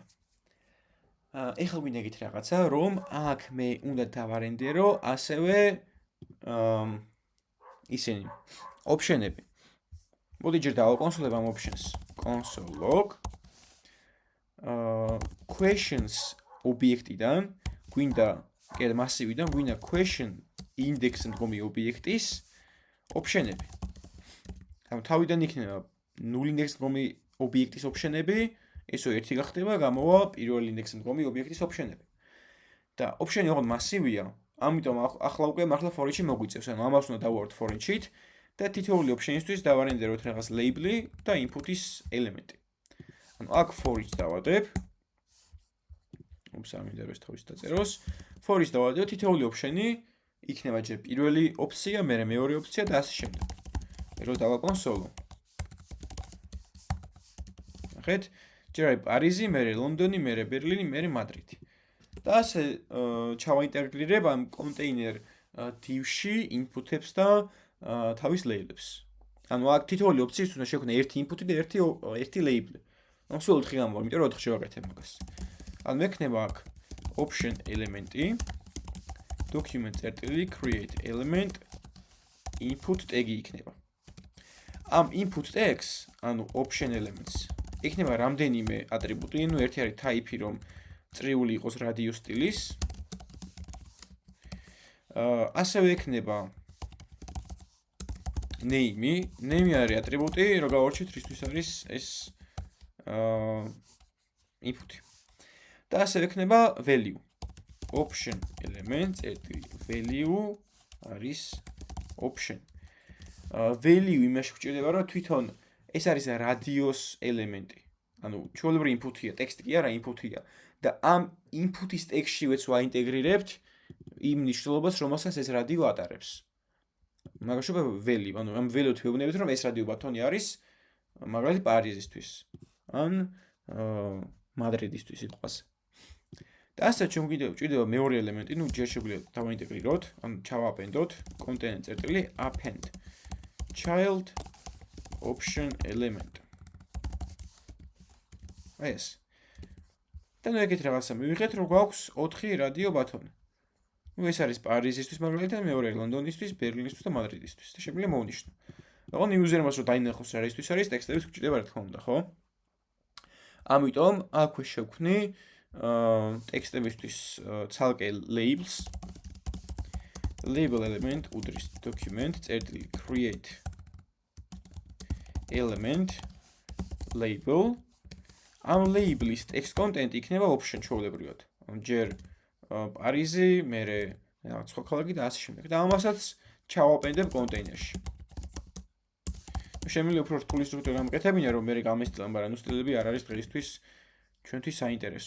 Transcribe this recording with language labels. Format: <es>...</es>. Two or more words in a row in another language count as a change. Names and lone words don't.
<ka>ეხლა გვინდა ეგეთ რაღაცა, რომ აქ მე უნდა დავარენდერო ასევე ისინი ოპშენები. მოდი ჯერ დავაკონსოლებ ამ ოპშენს.</ka> <en>console log questions</en> <ka>ობიექტიდან გვინდა კიდე მასივიდან გვინდა</ka> <en>question index</en> <ka>მდგომი ობიექტის option-ები. ანუ თავიდან იქნება 0 index მდგომი ობიექტის option-ები, ესო ერთი გახდება, გამოვა პირველ index მდგომი ობიექტის option-ები. და option-ი ოღონდ მასივია, ამიტომ ახლა უკვე მართლა</ka> <en>for each-ი</en> <ka>მოგვიწევს, ანუ ამას უნდა დავუვართ</ka> <en>for each-ით</en> <ka>და თითოეული option-ისთვის დავარენდეროთ რაღაც label-ი და input-ის ელემენტი. ანუ აქ</ka> <en>for each</en> <ka>დავადებ. ამინდა რომ ეს თავის დაწეროს.</ka> <en>for each</en> <ka>დავადებ თითოეული option-ი იქნება ჯერ პირველი ოფცია, მერე მეორე ოფცია და ასე შემდეგ. რო დავაკონსოლო. ნახეთ, ჯერ არის პარიზი, მერე ლონდონი, მერე ბერლინი, მერე მადრიდი. და ასე ჩავაინტეგრირებ ამ კონტეინერ div-ში input-ებს და თავის label-ებს. ანუ აქ თითოეული ოფციის უნდა შევქნა ერთი input-ი და ერთი label-ი. ანუ სულ 4 გამოვა, იმიტომ რომ 4 შევაკეთებ მაგას. ანუ მექნება აქ option ელემენტი</ka> <en>document.create element input tag-ი</en> <ka>იქნება.</ka> <en>ამ input tags, ანუ option elements,</en> <ka>იქნება რამდენიმე ატრიბუტი, ну ერთი არის type-ი, რომ წრიული იყოს radio სტილის. ასევე იქნება name-ი, name-ი არის ატრიბუტი, რო გავარჩიოთ რისთვის არის ეს input-ი. და ასევე იქნება value.</ka> <en>option element value</en> <ka>არის option. value იმაში გვჭირდება, რომ თვითონ ეს არის radios ელემენტი. ანუ ჩვეულებრივი input-ია, ტექსტი კი არა, input-ია. და ამ input-ის ტექსტშივეც ვაინტეგრირებთ იმ ნიშნულობას, რომელსაც ეს radio ატარებს. მაგაშობა value, ანუ ამ value-თ ვეუბნებით, რომ ეს radio ბატონი არის მაგალითად პარიზისთვის. ან მადრიდისთვის სიტყვაზე. და ასე ჩვენ გვჭირდება მეორე ელემენტი, ну ჯერ შეგვიძლია დავაინტეგრიროთ, ანუ ჩავაპენდოთ</ka> <en>content.append child option element.</en> <ka>ეს. და ნუ ეგეთ რაღაცა მივიღეთ, რომ გვაქვს 4 რადიო ბატონი. ну ეს არის პარიზისთვის მაგალითად, მეორე ლონდონისთვის, ბერლინისთვის და მადრიდისთვის. და შეგვიძლია მოვნიშნო. ოღონდ იუზერმა რო დაინახოს რაისთვის არის ტექსტების გვჭირდება რა თქმა უნდა, ხო? ამიტომ აქვე შევქმნი ტექსტებისთვის ცალკე labels.</ka> <en>label element უდრის document.create element label.</en> <ka>ამ label-ის</ka> <en>text content</en> <ka>იქნება option ჩვეულებრივად. ჯერ პარიზი, მერე რაღაც სხვა ქალაქი და ასე შემდეგ. და ამასაც ჩავაპენდებ კონტეინერში. შემიძლია უფრო რთული სტრუქტურა გამკეთებინა, რომ მერე გამესტილან, მაგრამ სტილები არ არის დღეისთვის ჩვენთვის საინტერესო.</ka>